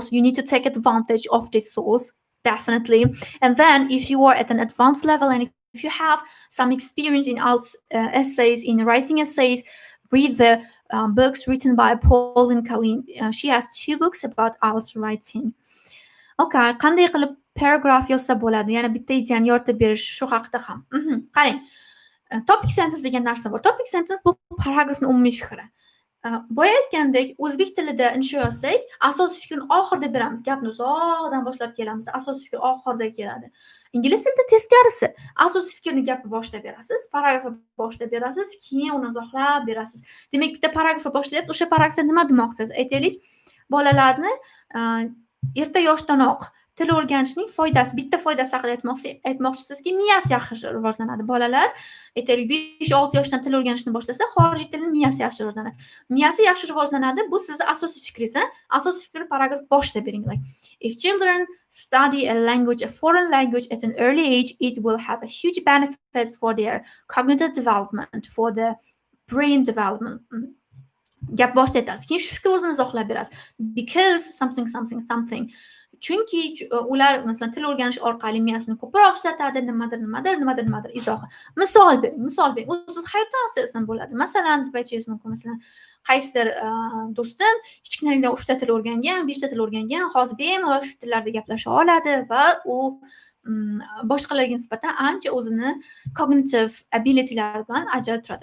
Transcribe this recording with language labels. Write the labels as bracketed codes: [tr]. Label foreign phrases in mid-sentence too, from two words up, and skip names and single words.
[en] You need to take advantage of this source, definitely. And then if you are at an advanced level and if you have some experience in IELTS essays, in writing essays, read the books written by Pauline Colleen. She has 2 books about IELTS writing. [uz] Okay, qanday qilib paragraf yozsa bo'ladi? Yana bitta ideyani yoritib berish shu haqida ham. Qarang. [en] Topic sentence [uz] degan narsa bor. [en] Topic sentence [uz] bu paragrafning umumiy fikri. Boya aytgandek, o'zbek tilida insho yozsak, asosiy fikrni oxirida beramiz. Gapni uzoqdan boshlab kelamiz. Asosiy fikr oxirida keladi. Ingliz tilida teskarisi. Asosiy fikrni gapni boshida berasiz, paragrafni boshida berasiz, keyin uni uzoqlab berasiz. Demak, bitta paragrafni boshlayapti, o'sha paragrafda nima demoqchisiz? Aytaylik, bolalarni erta yoshdanoq til o'rganishning foydasi, bitta foydasi haqida aytmoqchisizki, miyasi yaxshi rivojlanadi. Bolalar aytaylik 5-6 yoshdan til o'rganishni boshlasa, xorijiy tilning miyasi yaxshi rivojlanadi. Miyasi yaxshi rivojlanadi. Bu sizning asosiy fikringiz. Asosiy fikr paragraf boshida bering. [en] Like, if children study a language, a foreign language at an early age, it will have a huge benefit for their cognitive development, for the brain development. [uz] Gap boshida aytasiz. Keyin shu fikr o'zini izohlab berasiz. [en] Because something. [uz] Chunki ular masalan til o'rganish orqali miyasini ko'proq ishlatadi, nimadir izohi. Misol bering. O'zingiz hayotdan asosan bo'ladi. Masalan, deb aytishingiz mumkin. Masalan, qaysidir do'stim kichkinalikdan 3 ta til o'rgangan, 5 ta til o'rgangan, hozir bemalol shu tillarda gaplasha oladi va u boshqalarga nisbatan ancha o'zini [en] cognitive abilitylari [uz] bilan ajralib turadi.